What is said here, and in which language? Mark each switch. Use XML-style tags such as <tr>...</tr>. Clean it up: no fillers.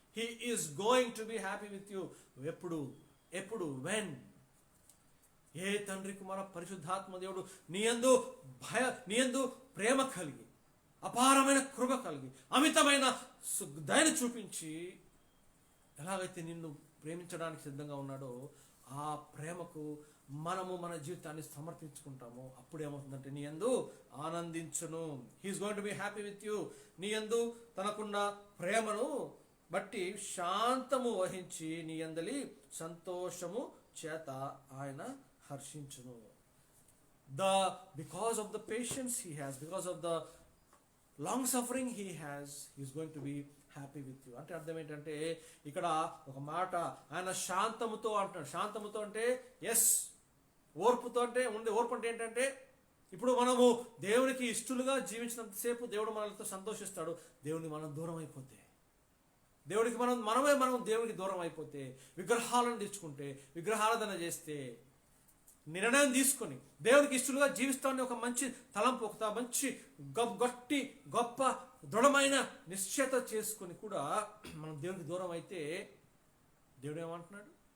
<en>He is going to be happy with you.</en> <te>ఎప్పుడు</te> <en>when?</en> <te>ఏ తండ్రి కుమార పరిశుద్ధాత్మ దేవుడు నీయందు ప్రేమ కలిగి, అపారమైన కృప కలిగి, అమితమైన దయను చూపించి ఎలాగైతే నిన్ను ప్రేమించడానికి సిద్ధంగా ఉన్నాడో, ఆ ప్రేమకు మనము మన జీవితాన్ని సమర్పించుకుంటామో అప్పుడు ఏమవుతుందంటే, నీ యందు ఆనందించును.</te> <en>He is going to be happy with you.</en> <te>నీ యందు తనకున్న ప్రేమను బట్టి శాంతము వహించి నీ యందలి సంతోషము చేత ఆయన హర్షించును.</te> <en>Because of the patience he has, because of the long suffering he has, he is going to be happy with you.</en> <te>అంటే అర్థం ఏంటంటే, ఇక్కడ ఒక మాట, ఆయన శాంతముతో అంటాడు. శాంతముతో అంటే ఎస్, ఓర్పుతో అంటే ఉంది. ఓర్పు అంటే ఏంటంటే, ఇప్పుడు మనము దేవునికి ఇష్టలుగా జీవించినంతసేపు దేవుడు మనలతో సంతోషిస్తాడు. దేవుని మనం దూరం అయిపోతే, దేవుడికి మనం దేవునికి దూరం అయిపోతే, విగ్రహాలను తెచ్చుకుంటే, విగ్రహారాధన చేస్తే, నిర్ణయం తీసుకొని దేవునికి ఇష్టలుగా జీవిస్తామని ఒక మంచి తలంపు, ఒక మంచి గట్టి గొప్ప దృఢమైన నిశ్చయత చేసుకొని కూడా మనం దేవునికి దూరం అయితే, దేవుడు ఏమంటున్నాడు?</te>